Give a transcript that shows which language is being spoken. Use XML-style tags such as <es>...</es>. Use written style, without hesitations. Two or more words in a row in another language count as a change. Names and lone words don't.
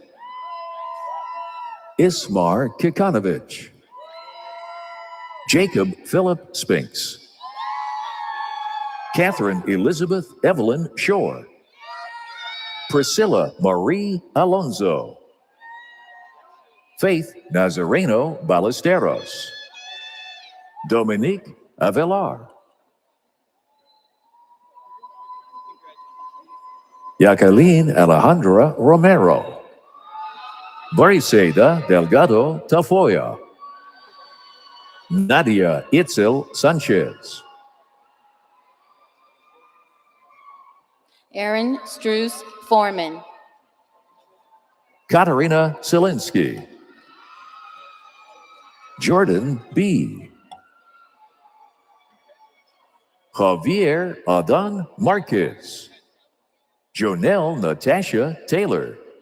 <en>Ismar Kikanovich, Jacob Philip Spinks, Catherine Elizabeth Evelyn Shore, Priscilla Marie Alonso, Faith Nazareno Ballesteros, Dominique Avelar, Jacqueline Alejandra Romero, Briseida Delgado Tafoya, Nadia Itzel Sanchez, Aaron Struce Foreman, Katarina Selinsky, Jordan B., Javier Adan Marquez, Jonelle Natasha Taylor,</en>